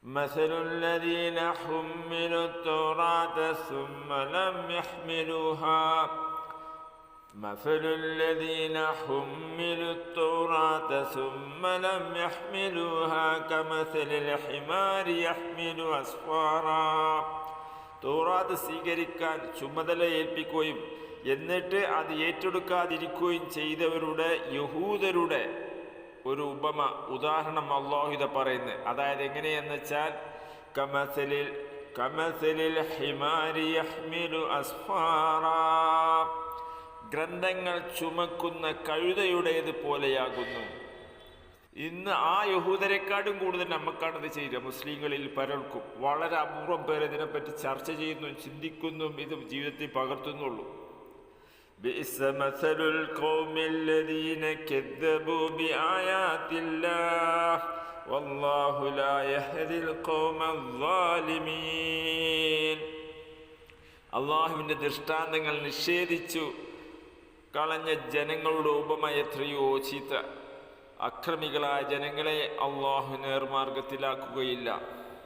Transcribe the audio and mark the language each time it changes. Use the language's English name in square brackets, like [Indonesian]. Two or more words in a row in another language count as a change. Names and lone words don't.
[Arabic] مثل الذين حملوا التوراة ثم لم يحملوها مثل الذين حملوا التوراة ثم لم يحملوها كمثل الحمار يحمل أسفارا. [Malayalam] തൗറാത്ത് സ്വീകരിക്കാൻ ചുമതല ഏൽപ്പിക്കുകയും എന്നിട്ട് അത് ഏറ്റെടുക്കാതിരിക്കുകയും ചെയ്തവരുടെ യഹൂദരുടെ ഒരു ഉദാഹരണം അല്ലാഹു ഇത് പറയുന്നത്. അതായത് എങ്ങനെയെന്ന് വെച്ചാൽ [Arabic] كمثل الحمار يحمل أسفارا, [Malayalam] ഗ്രന്ഥങ്ങൾ ചുമക്കുന്ന കഴുതയുടേത് പോലെയാകുന്നു. ഇന്ന് ആ യഹൂദരെക്കാട്ടും കൂടുതൽ നമുക്കാണിത് ചെയ്യുക. മുസ്ലിങ്ങളിൽ പലർക്കും വളരെ അപൂർവം പേർ ഇതിനെപ്പറ്റി ചർച്ച ചെയ്യുന്നു, ചിന്തിക്കുന്നു, ഇത് ജീവിതത്തിൽ പകർത്തുന്നുള്ളൂ. [Arabic] بئس مثل القوم الذين كذبوا بآيات الله والله لا يهدي القوم الظالمين. [Malayalam] അള്ളാഹുവിൻ്റെ ദൃഷ്ടാന്തങ്ങൾ നിഷേധിച്ചു കളഞ്ഞ ജനങ്ങളുടെ ഉപമ എത്രയോ ചീത്ത. അക്രമികളായ ജനങ്ങളെ അള്ളാഹു നേർമാർഗത്തിലാക്കുകയില്ല.